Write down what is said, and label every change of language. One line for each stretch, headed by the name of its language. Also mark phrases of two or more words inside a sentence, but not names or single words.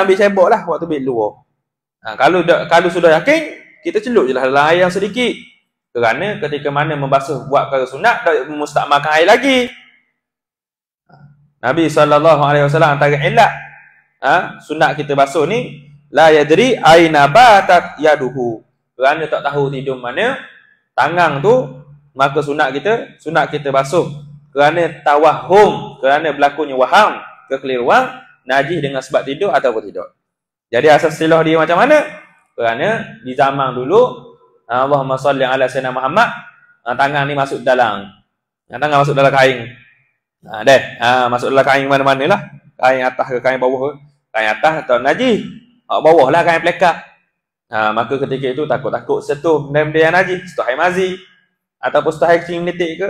Malay: Ambil cebok lah waktu ambil luar. Kalau sudah yakin, kita celup je lah dalam air yang sedikit. Kerana ketika mana membasuh buat perkara sunat, tak mustakmalkan air lagi. Nabi SAW antara illat sunat kita basuh ni,
Arabic: la yadri aina batat yaduhu.
Malay: Kerana tak tahu tidur mana tangan tu, maka sunat kita basuh. Kerana tawahum, kerana berlakunya waham, kekeliruan, najis dengan sebab tidur ataupun tidak. Jadi asas silah dia macam mana? Kerana di zaman dulu,
Arabic: Allahumma salli ala sayyidina Muhammad,
Malay: tangan ni masuk dalam. Tangan masuk dalam kain. Masuk dalam kain mana-mana lah. Kain atas ke kain bawah ke. Kain atas atau najis, bawah lah kain plekat. Maka ketika itu takut-takut sentuh benda yang najis, sentuh air mazi ataupun sentuh air kecil menitik ke.